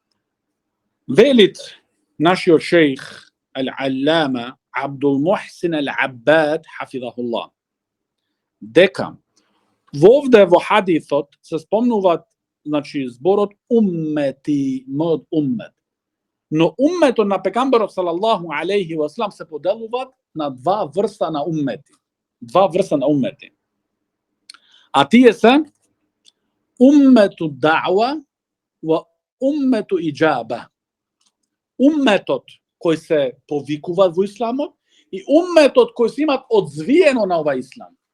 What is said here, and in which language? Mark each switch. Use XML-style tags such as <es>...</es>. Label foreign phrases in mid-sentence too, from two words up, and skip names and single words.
<mk>Велит нашиот шејх Ал-Аллама Абдул Мухсин Ал-Аббад хафизахуллах дека вовде во хадисот се спомнуваат зборот уммети, мојот уммет. Но умметот на пегамберот</mk> <ar>صلى الله عليه وسلم</ar> <mk>се поделуваат на два врста на уммети. А тие се</mk> <ar>أمة دعوة وأمة إجابة.</ar> <mk>Умметот кој се повикуваат во исламот и умметот кој се имат одзвиено на ова ислам.</mk>